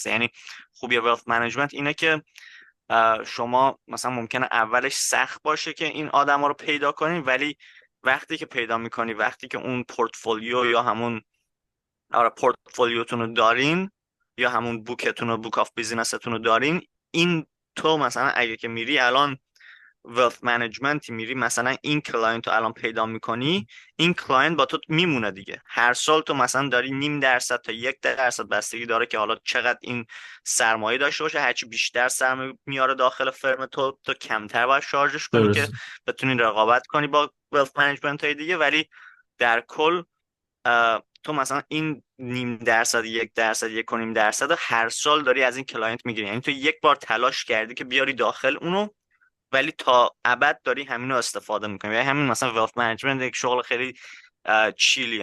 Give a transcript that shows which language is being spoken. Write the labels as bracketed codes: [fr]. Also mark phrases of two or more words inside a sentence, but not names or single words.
[fa] یعنی خوبی [en] wealth management [fa] اینه که شما مثلا ممکنه اولش سخت باشه که این آدما رو پیدا کنین، ولی وقتی که پیدا میکنی، وقتی که اون پورتفولیو یا همون آره پورتفولیوتون رو دارین یا همون بوکتون رو، [en] book of business [fa] رو دارین، این تو مثلا اگه که میری الان [en] wealth management [fa] میری مثلا این کلاینت رو الان پیدا میکنی، این کلاینت با تو میمونه دیگه. هر سال تو مثلا داری 0.5% تا 1% بستگی داره که حالا چقدر این سرمایه داشته باشه. هرچی بیشتر سرمایه میاره داخل فرم تو کمتر باید شارژش کنی که درست. بتونی رقابت کنی با [en] wealth management [fa] های دیگه. ولی در کل تو مثلا این 0.5%، 1%، 1.5% هر سال داری از این کلاینت میگیری. یعنی تو یک بار تلاش کردی که بیاری داخل اونو، ولی تا ابد داری همینو استفاده میکنی. یعنی همین مثلا [en] wealth management [fa] یک شغل خیلی چیلیه.